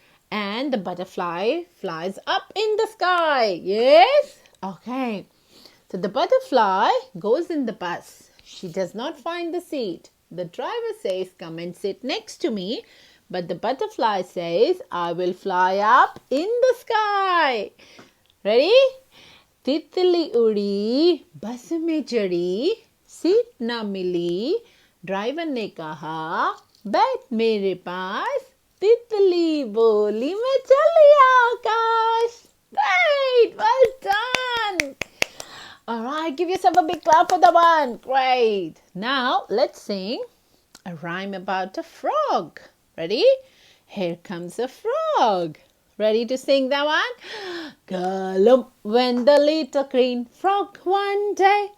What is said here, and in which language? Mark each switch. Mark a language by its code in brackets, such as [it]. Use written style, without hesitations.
[en] And the butterfly flies up in the sky. Yes? Okay. So the butterfly goes in the bus. She does not find the seat. The driver says, come and sit next to me. But the butterfly says, I will fly up in the sky. Ready? [hi] तितली उड़ी, बस में चढ़ी, seat ना मिली, driver ने कहा, बैठ मेरे पास, तितली बोली मैं चली आकाश. [en] Great, well done. All right, give yourself a big clap for the one. Great. Now let's sing a rhyme about a frog. Ready? Here comes a frog. Ready to sing that one? Galump went the little green frog one day.